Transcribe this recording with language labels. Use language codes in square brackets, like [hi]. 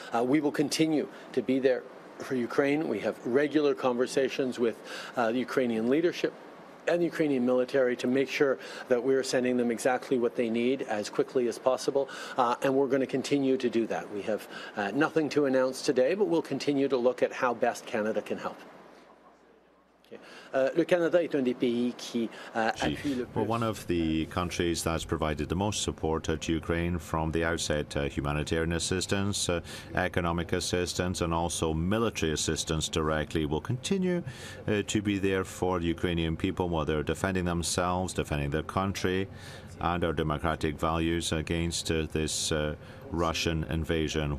[en] We will continue to be there for Ukraine. We have regular conversations with the Ukrainian leadership and the Ukrainian military to make sure that we're sending them exactly what they need as quickly as possible, and we're going to continue to do that. We have nothing to announce today, but we'll continue to look at how best Canada can help. [fr] Le Canada est un des pays qui appuie le plus. [en] We're one of the countries that's provided the most support to Ukraine from the outset. Humanitarian assistance, economic assistance, and also military assistance directly will continue to be there for the Ukrainian people while they're defending themselves, defending their country and our democratic values against this Russian invasion.